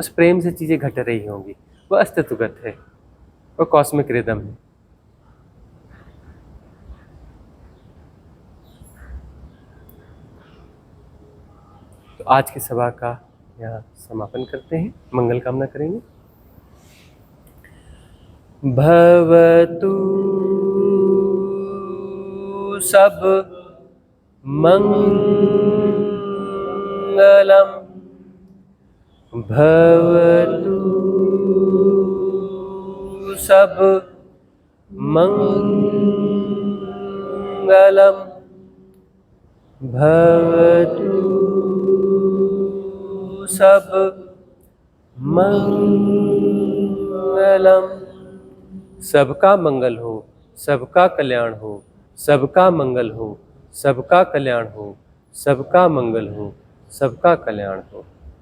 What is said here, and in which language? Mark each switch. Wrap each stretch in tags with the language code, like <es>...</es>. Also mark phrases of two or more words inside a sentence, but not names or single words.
<hi>उस प्रेम से चीजें घट रही होंगी, वह अस्तित्वगत है, वह</hi> <en>cosmic rhythm</en> <hi>है। तो आज की सभा का यहाँ समापन करते हैं, मंगल कामना करेंगे।</hi> <pi>भवतु सब मंगलम, भवतु सब मंगलम, भवतु सब मंगलम।</pi> <hi>सबका मंगल हो, सबका कल्याण हो, सबका मंगल हो, सबका कल्याण हो, सबका मंगल हो, सबका कल्याण हो।</hi>